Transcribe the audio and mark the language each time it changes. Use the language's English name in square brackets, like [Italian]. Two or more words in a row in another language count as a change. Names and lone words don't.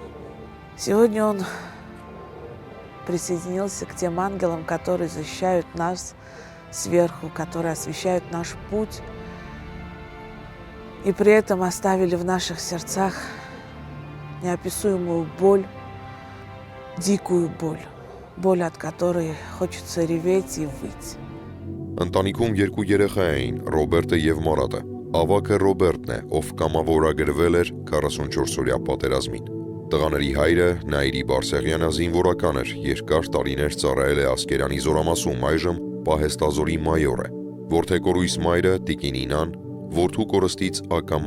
[Russian] Сегодня он присоединился к тем ангелам, которые защищают нас сверху, которые освещают наш путь и при этом оставили в наших сердцах неописуемую боль, дикую боль, боль, от которой хочется реветь и выть. [Armenian] Ընտանիքում երկու երեխա էին՝ Ռոբերտը եւ Մարատը։ Ավագը Ռոբերտն է, ով կամավորագրվել էր 44-օրյա պատերազմին։ Տղաների հայրը Նաիրի Բարսեղյանը զինվորական էր, երկար տարիներ ծառայել է Ասկերանի զորամասում, այժմ պահեստազորի մայոր է։ Որդեկորույս մայրը Տիկին Ինան որդու կորստից ակամա